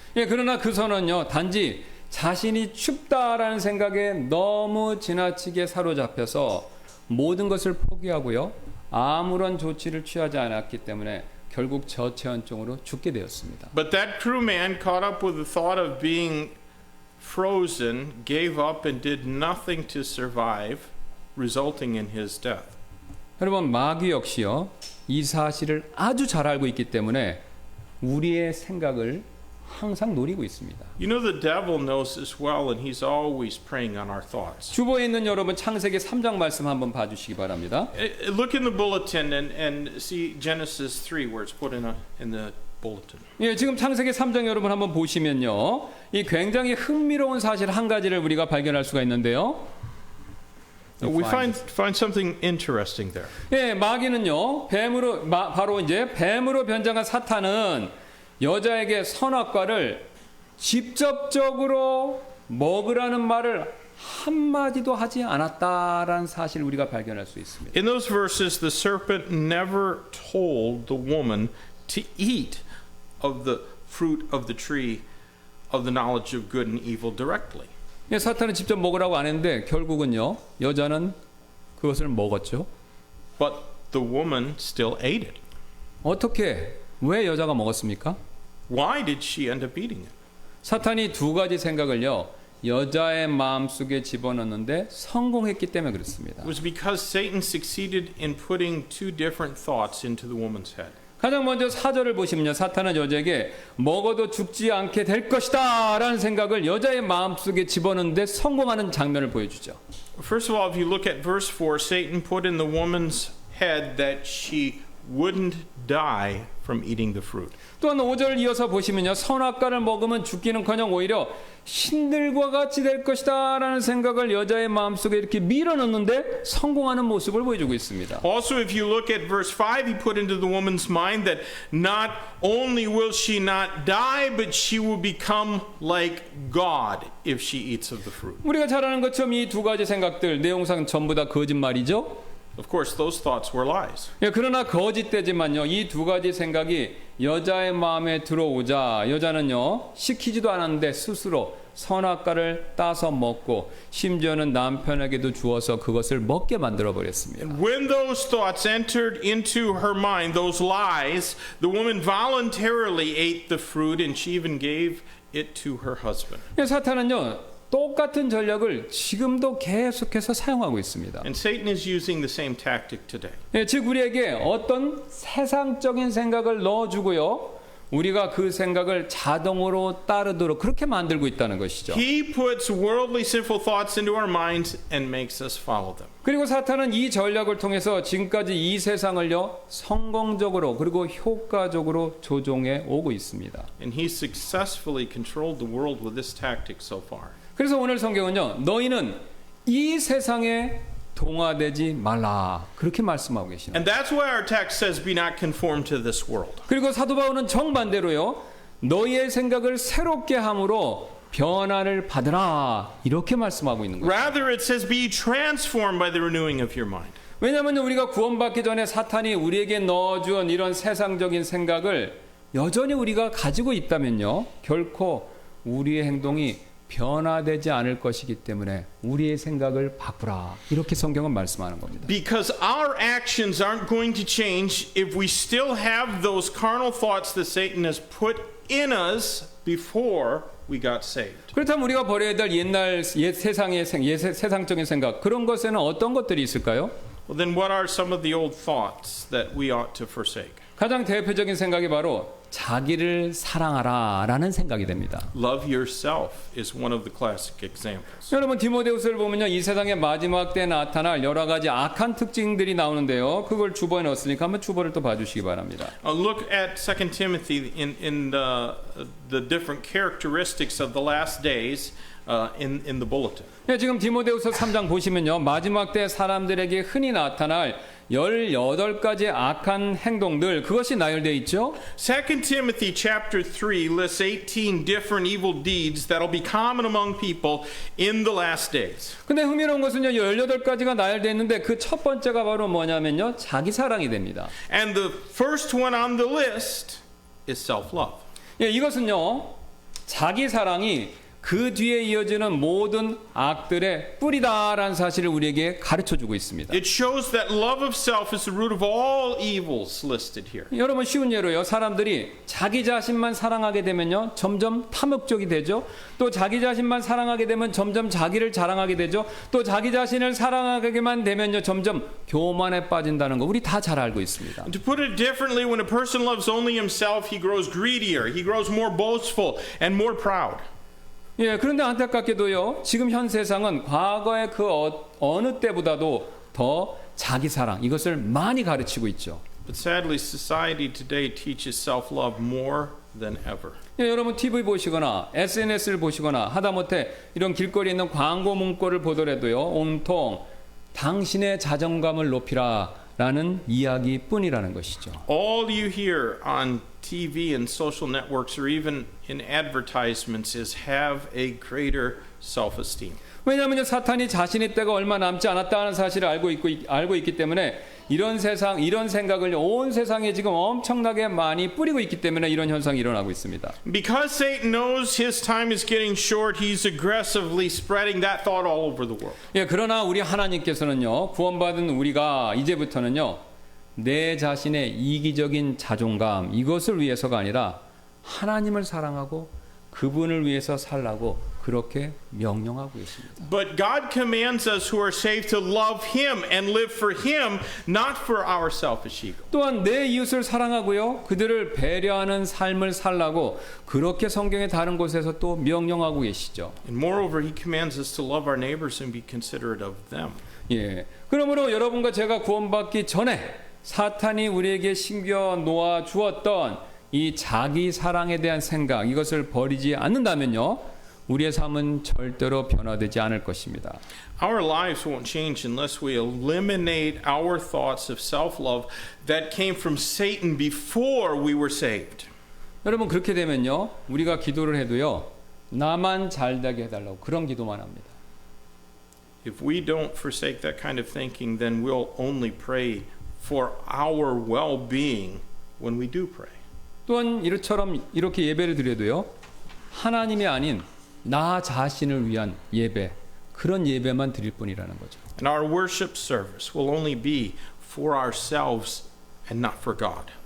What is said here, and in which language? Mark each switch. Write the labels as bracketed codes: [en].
[ko] 예, 그러나 그 선은요, 단지 자신이 춥다라는 생각에 너무 지나치게 사로잡혀서 모든 것을 포기하고요, 아무런 조치를 취하지 않았기 때문에 결국 저체온증으로 죽게 되었습니다. [en] But that crewman caught up with the thought of being frozen, gave up and did nothing to survive, resulting in his death. [ko] 여러분, 마귀 역시요, 이 사실을 아주 잘 알고 있기 때문에 우리의 생각을 항상 노리고 있습니다. [en] You know, the devil knows this well, and he's always preying on our thoughts. [ko] 주보에 있는 여러분 창세기 3장 말씀 한번 봐주시기 바랍니다. [en] Look in the bulletin and see Genesis 3, where it's put in the bulletin. [ko] 예, 지금 창세기 3장 여러분 한번 보시면요, 이 굉장히 흥미로운 사실 한 가지를 우리가 발견할 수가 있는데요. [en] We find something interesting there. [ko] 예, 마귀는요, 바로 이제 뱀으로 변장한 사탄은 여자에게 선악과를 직접적으로 먹으라는 말을 한마디도 하지 않았다라는 사실을 우리가 발견할 수 있습니다. [en] In those verses, the serpent never told the woman to eat of the fruit of the tree of the knowledge of good and evil directly. [ko] 예, 사탄은 직접 먹으라고 안 했는데 결국은요, 여자는 그것을 먹었죠. [en] But the woman still ate it. [ko] 어떻게, 왜 여자가 먹었습니까? [en] Why did she end up eating it? [ko] 사탄이 두 가지 생각을요, 여자의 마음속에 집어넣는데 성공했기 때문에 그렇습니다. [en] It was because Satan succeeded in putting two different thoughts into the woman's head. [ko] 가장 먼저 4절을 보시면요, 사탄은 여자에게 먹어도 죽지 않게 될 것이다 라는 생각을 여자의 마음속에 집어넣는데 성공하는 장면을 보여주죠. [en] First of all, if you look at verse 4, Satan put in the woman's head that she wouldn't die from eating the fruit. [ko] 또한 5절 이어서 보시면요, 선악과를 먹으면 죽기는커녕 오히려 신들과 같이 될 것이다 라는 생각을 여자의 마음속에 이렇게 밀어넣는데 성공하는 모습을 보여주고 있습니다. [en] Also, if you look at verse 5, he put into the woman's mind that not only will she not die, but she will become like God if she eats of the fruit. [ko] 우리가 잘 아는 것처럼 이 두 가지 생각들 내용상 전부 다 거짓말이죠. [en] Of course, those thoughts were lies. [ko] 예, 그러나 거짓되지만요, 이 두 가지 생각이 여자의 마음에 들어오자 여자는요, 시키지도 않았는데 스스로 선악과를 따서 먹고 심지어는 남편에게도 주어서 그것을 먹게 만들어 버렸습니다. [en] When those thoughts entered into her mind, those lies, the woman voluntarily ate the fruit and she even gave it to her husband. [ko] 예, 사탄은요, 똑같은 전략을 지금도 계속해서 사용하고 있습니다. [en] And Satan is using the same tactic today. [ko] 예, 즉 우리에게 어떤 세상적인 생각을 넣어주고요, 우리가 그 생각을 자동으로 따르도록 그렇게 만들고 있다는 것이죠. [en] He puts worldly sinful thoughts into our minds and makes us follow them. [ko] 그리고 사탄은 이 전략을 통해서 지금까지 이 세상을요, 성공적으로 그리고 효과적으로 조종해 오고 있습니다. [en] And he successfully controlled the world with this tactic so far. [ko] 그래서 오늘 성경은요, 너희는 이 세상에 동화되지 말라 그렇게 말씀하고 계시는. [en] And that's why our text says, be not conformed to this world. [ko] 그리고 사도 바울은 정반대로요, 너희의 생각을 새롭게 함으로 변화를 받으라 이렇게 말씀하고 있는 거예요. [en] Rather, it says, be transformed by the renewing of your mind. [ko] 왜냐하면 우리가 구원받기 전에 사탄이 우리에게 넣어준 이런 세상적인 생각을 여전히 우리가 가지고 있다면요, 결코 우리의 행동이 변화되지 않을 것이기 때문에 우리의 생각을 바꾸라 이렇게 성경은 말씀하는 겁니다. [en] Because our actions aren't going to change if we still have those carnal thoughts that Satan has put in us before we got saved. [ko] 그렇다면 우리가 버려야 될 옛날 세상적인 생각, 그런 것에는 어떤 것들이 있을까요? [en] Well, then what are some of the old thoughts that we ought to forsake? [ko] 가장 대표적인 생각이 바로 자기를 사랑하라라는 생각이 됩니다. [en] Love yourself is one of the classic examples. [ko] 여러분 디모데후서를 보면요, 이 세상의 마지막 때에 나타날 여러 가지 악한 특징들이 나오는데요, 그걸 주보에 넣었으니까 한번 주보를 또 봐주시기 바랍니다. [en] Look at 2 Timothy in the different characteristics of the last days in the bulletin. [ko] 네, 지금 디모데후서 3장 보시면요, 마지막 때 사람들에게 흔히 나타날 18가지 악한 행동들, 그것이 나열되어 있죠. [en] 2 Timothy chapter 3 lists 18 different evil deeds that'll be common among people in the last days. [ko] 근데 흥미로운 것은요, 18가지가 나열되어 있는데 그 첫 번째가 바로 뭐냐면요, 자기 사랑이 됩니다. [en] And the first one on the list is self-love. [ko] 예, 이것은요, 자기 사랑이 그 뒤에 이어지는 모든 악들의 뿌리다라는 사실을 우리에게 가르쳐주고 있습니다. [en] It shows that love of self is the root of all evils listed here. [ko] 여러분 쉬운 예로요. 사람들이 자기 자신만 사랑하게 되면요. 점점 탐욕적이 되죠. 또 자기 자신만 사랑하게 되면 점점 자기를 자랑하게 되죠. 또 자기 자신을 사랑하게만 되면요. 점점 교만에 빠진다는 거 우리 다 잘 알고 있습니다. [en] To put it differently, when a person loves only himself, he grows greedier, he grows more boastful and more proud. [ko] 예, 그런데 안타깝게도요. 지금 현 세상은 과거의 그 어느 때보다도 더 자기 사랑 이것을 많이 가르치고 있죠. [en] But sadly, society today teaches self-love more than ever. [ko] 예, 여러분 TV 보시거나 SNS를 보시거나 하다못해 이런 길거리에 있는 광고 문구를 보더라도요. 온통 당신의 자존감을 높이라라는 이야기뿐이라는 것이죠. [en] All you hear on TV and social networks or even in advertisements is have a greater self-esteem. [ko] 왜냐하면 사탄이 자신의 때가 얼마 남지 않았다는 사실을 알고 있기 때문에 이런 생각을 온 세상에 지금 엄청나게 많이 뿌리고 있기 때문에 이런 현상이 일어나고 있습니다. [en] Because Satan knows his time is getting short, he's aggressively spreading that thought all over the world. [ko] 예, 그러나 우리 하나님께서는요, 구원받은 우리가 이제부터는요, 내 자신의 이기적인 자존감 이것을 위해서가 아니라 하나님을 사랑하고 그분을 위해서 살라고 그렇게 명령하고 있습니다. [en] But God commands us who are saved to love him and live for him, not for our selfish ego. [ko] 또한 내 이웃을 사랑하고요, 그들을 배려하는 삶을 살라고 그렇게 성경의 다른 곳에서 또 명령하고 계시죠. [en] And moreover, he commands us to love our neighbors and be considerate of them. [ko] 예, 그러므로 여러분과 제가 구원받기 전에 사탄이 우리에게 심겨 놓아 주었던 이 자기 사랑에 대한 생각 이것을 버리지 않는다면요 우리의 삶은 절대로 변화되지 않을 것입니다. [en] Our lives won't change unless we eliminate our thoughts of self-love that came from Satan before we were saved. [ko] 여러분 그렇게 되면요 우리가 기도를 해도요 나만 잘되게 해달라고 그런 기도만 합니다. [en] If we don't forsake that kind of thinking, then we'll only pray for our well-being when we do pray. [ko] 또한 이처럼 이렇게 예배를 드려도요 하나님이 아닌 나 자신을 위한 예배 그런 예배만 드릴 뿐이라는 거죠. [en] And our worship service will only be for ourselves and not for God.